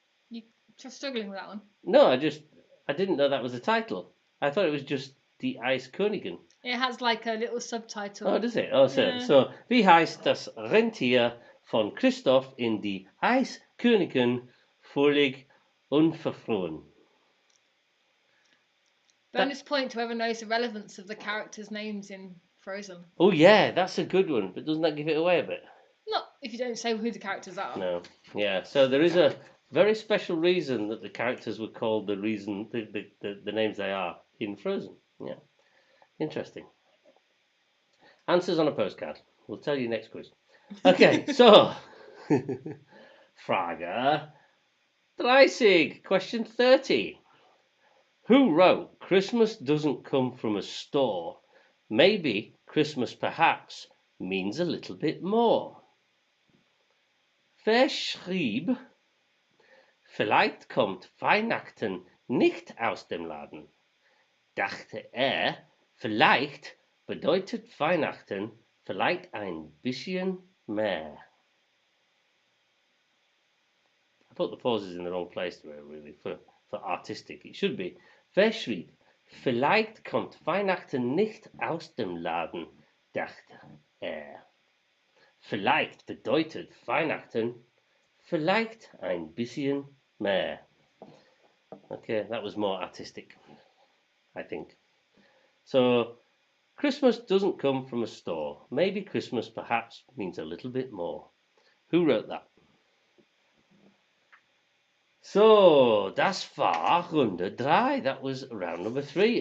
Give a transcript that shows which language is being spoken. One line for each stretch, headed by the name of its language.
English: You're struggling with that one. No, I didn't know that was the title. I thought it was just Die Eiskönigin. It has like a little subtitle. Oh, does it?
German: Oh, so wie heißt das Rentier von Christoph in Die Eiskönigin völlig unverfroren?
English: Bonus point to whoever knows the relevance of the characters' names in Frozen. Oh, yeah, that's a good one. But doesn't that give it away a bit? Not if you don't say who the characters are. No. Yeah, so there is a very special reason that the characters were called the names they are in Frozen. Yeah. Interesting. Answers on a postcard. We'll tell you next quiz. Okay, so
German: Frage 30.
English: Question 30. Who wrote Christmas doesn't come from a store? Maybe Christmas perhaps means a little bit more.
German: Wer schrieb Vielleicht kommt Weihnachten nicht aus dem Laden? Dachte vielleicht bedeutet Weihnachten vielleicht ein bisschen mehr.
English: I put the pauses in the wrong place there, really, for artistic. It should be.
German: Wer schrieb, vielleicht kommt Weihnachten nicht aus dem Laden, dachte Vielleicht bedeutet Weihnachten vielleicht ein bisschen mehr.
English: Okay, that was more artistic, I think. So, Christmas doesn't come from a store. Maybe Christmas perhaps means a little bit more. Who wrote that? So,
German: das war Runde 3.
English: That was round number 3.